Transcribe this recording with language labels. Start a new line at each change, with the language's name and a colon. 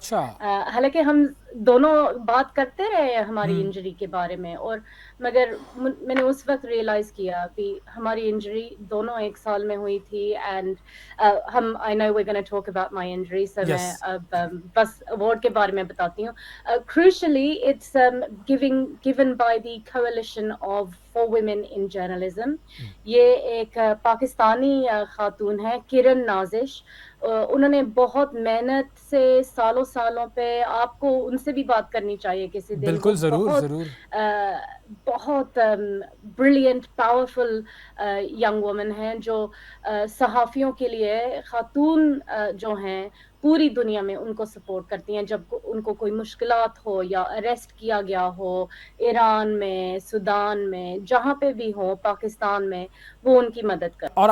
Urdu: حالانکہ ہم دونوں بات کرتے رہے ہماری انجری کے بارے میں, اور مگر میں نے اس وقت ریئلائز کیا کہ ہماری انجری دونوں ایک سال میں ہوئی تھی. اینڈ ہم
English: I know we're going to talk about my injury,
Urdu: so میں اب بس ایوارڈ کے بارے میں بتاتی ہوں.
English: Crucially, it's given by the Coalition of for Women in Journalism.
Urdu: یہ ایک پاکستانی خاتون ہے, کرن نازش. انہوں نے بہت محنت سے سالوں پہ, آپ کو ان سے بھی بات کرنی چاہیے کسی دن. بالکل, ضرور. بہت بریلینٹ پاورفل ینگ وومن ہیں, جو صحافیوں کے لیے, خاتون جو ہیں پوری دنیا میں ان کو سپورٹ کرتی ہیں جب ان کو کوئی مشکلات ہو یا اریسٹ کیا گیا ہو, ایران میں, سودان میں, جہاں پہ بھی ہو, پاکستان میں, وہ ان کی مدد کرتے ہیں.